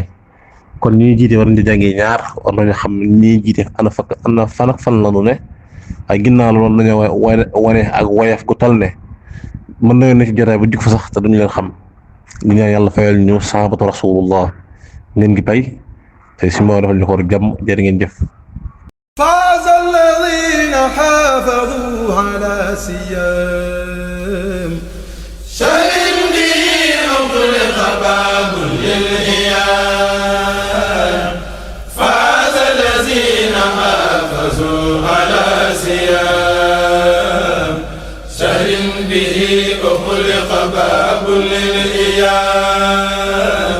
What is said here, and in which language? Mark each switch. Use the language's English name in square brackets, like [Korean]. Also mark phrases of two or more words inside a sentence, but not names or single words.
[Wolof] kon ñi jiite war nañu jàngee ñaar war nañu xam ñi jiite ana fan ak fan la ñu ne ay ginnaaw loolu nañoo wane ak woyef gu tal ne mën nañoo ne ci jotaay ba jug fa sax te duñu leen xam. ñu ñaan yàlla fayal ñu [Arabic] صحابة رسول الله [Wolof] ngeen gi pay te si moo defal ñu ko jàmm jërë ngeen jëf. [Arabic] فاز الذين حافظوا على سيام شهر به أغلق باب للإيام. فاز الذين حافظوا على سيام شهر به أغلق باب للإيام.